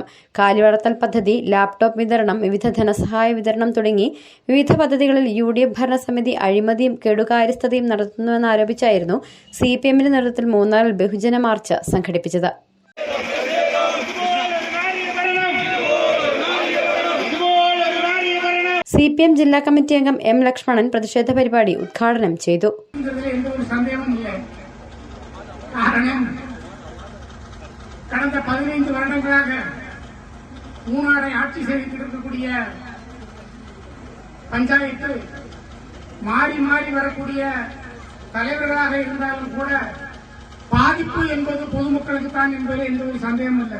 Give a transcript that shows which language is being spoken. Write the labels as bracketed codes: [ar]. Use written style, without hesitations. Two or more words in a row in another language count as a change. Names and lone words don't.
[ml] കാലിവളർത്തൽ പദ്ധതി, ലാപ്ടോപ്പ് വിതരണം, വിവിധ ധനസഹായ വിതരണം തുടങ്ങി വിവിധ പദ്ധതികളിൽ UDF ഭരണസമിതി അഴിമതിയും കെടുകാര്യസ്ഥതയും നടത്തുന്നുവെന്നാരോപിച്ചായിരുന്നു CPMന്റെ നേതൃത്വത്തിൽ മൂന്നാറിൽ ബഹുജന മാർച്ച് സംഘടിപ്പിച്ചത്. CPM ജില്ലാ കമ്മിറ്റി അംഗം M. ലക്ഷ്മണൻ പ്രതിഷേധ പരിപാടി ഉദ്ഘാടനം ചെയ്തു. [ta] கடந்த 15 வருடங்களாக மூணாரை ஆட்சி செய்திருக்கக்கூடிய பஞ்சாயத்து மாறி மாறி வரக்கூடிய தலைவர்களாக இருந்தாலும் கூட பாதிப்பு என்பது பொதுமக்களுக்கு தான் என்பதில் எந்த ஒரு சந்தேகமும் இல்லை.